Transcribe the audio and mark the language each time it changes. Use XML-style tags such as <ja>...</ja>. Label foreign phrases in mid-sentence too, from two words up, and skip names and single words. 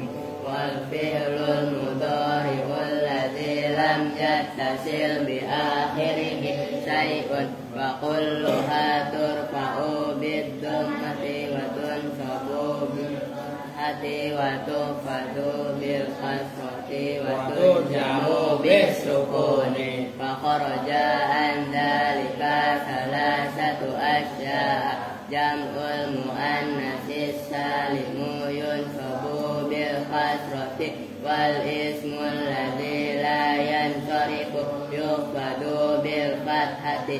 <ar>والفعل المضارع الذي لم يتصل بآخره شيء وكلها ترفع بالضمة وتنصب بالفتحة وتخفض بالكسرة وتجزم بالسكون. فخرج عن ذلك ثلاثة أشياء. جمع المؤنث السالم ينصب بالكسرة والاسم الذي لا ينصرف يخفض بالفتحة.</ar>